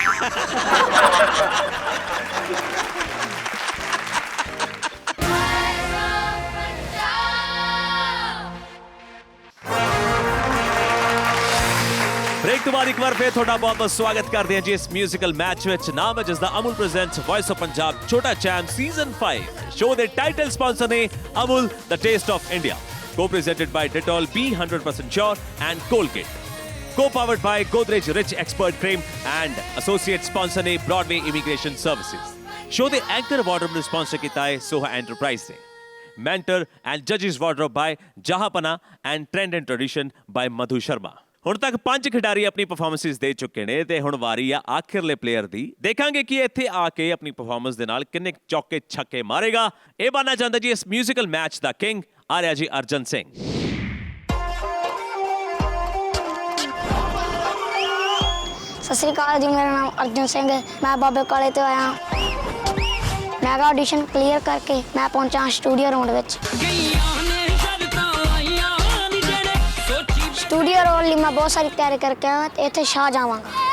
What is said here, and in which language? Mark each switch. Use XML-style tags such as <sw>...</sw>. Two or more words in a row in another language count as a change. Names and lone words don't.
<pa>ਬ੍ਰੇਕ ਤੋਂ ਬਾਅਦ ਇੱਕ ਵਾਰ ਫੇਰ ਤੁਹਾਡਾ ਬਹੁਤ-ਬਹੁਤ ਸਵਾਗਤ ਕਰਦੇ ਹਾਂ ਜੀ ਇਸ</pa> <en>musical match</en> <pa>ਵਿੱਚ ਨਾਮ ਹੈ ਜਿਸ ਦਾ ਅਮੁਲ ਪ੍ਰੈਜ਼ੈਂਟਸ ਵੌਇਸ ਆਫ ਪੰਜਾਬ ਛੋਟਾ ਚੈਂਪ ਸੀਜ਼ਨ 5 ਸ਼ੋਅ ਦੇ</pa> <en>title sponsor ਨੇ Amul The Taste of India co-presented by Dettol Be 100% Sure and Colgate co-powered by Godrej Rich Expert Cream and associate</en> <pa>sponsor ਨੇ Broadway Immigration Services ਸ਼ੋਅ ਦੇ</pa> <en>anchor wardrobe</en> <pa>ਨੂੰ ਸਪਾਂਸਰ ਕੀਤਾ ਹੈ ਸੋਹਾ ਐਂਟਰਪ੍ਰਾਈਜ਼ ਨੇ</pa> <en>mentor and judges wardrobe by Jahapana and trend and tradition by Madhu Sharma</en> <pa>ਹੁਣ ਤੱਕ 5 ਖਿਡਾਰੀ ਆਪਣੀ ਪਰਫਾਰਮੈਂਸਿਸ ਦੇ ਚੁੱਕੇ ਨੇ ਤੇ ਹੁਣ ਵਾਰੀ ਆ ਆਖਿਰਲੇ ਪਲੇਅਰ ਦੀ ਦੇਖਾਂਗੇ ਕਿ ਇੱਥੇ ਆ ਕੇ ਆਪਣੀ ਪਰਫਾਰਮੈਂਸ ਦੇ ਨਾਲ ਕਿੰਨੇ ਚੌਕੇ ਛੱਕੇ ਮਾਰੇਗਾ ਇਹ ਬਣਨਾ ਚਾਹੁੰਦਾ ਜੀ ਇਸ</pa> <en>musical match</en> <pa>ਦਾ ਕਿੰਗ ਆ ਰਿਹਾ ਜੀ ਅਰਜਨ ਸਿੰਘ ਸਤਿ ਸ਼੍ਰੀ ਅਕਾਲ ਜੀ ਮੇਰਾ ਨਾਮ ਅਰਜਨ ਸਿੰਘ ਹੈ ਮੈਂ ਬਾਬੇ ਕਾਲੇ ਤੋਂ ਆਇਆ ਮੈਂ</pa> <en>audition clear</en> <pa>ਕਰਕੇ ਮੈਂ ਪਹੁੰਚਾ</pa> <en>studio round</en> <pa>ਵਿੱਚ</pa> <en>studio role</en> <pa>ਲਈ ਮੈਂ ਬਹੁਤ ਸਾਰੀ ਤਿਆਰੀ ਕਰਕੇ ਆਇਆ ਤੇ ਇੱਥੇ ਸ਼ਾਹ ਜਾਵਾਂਗਾ</pa>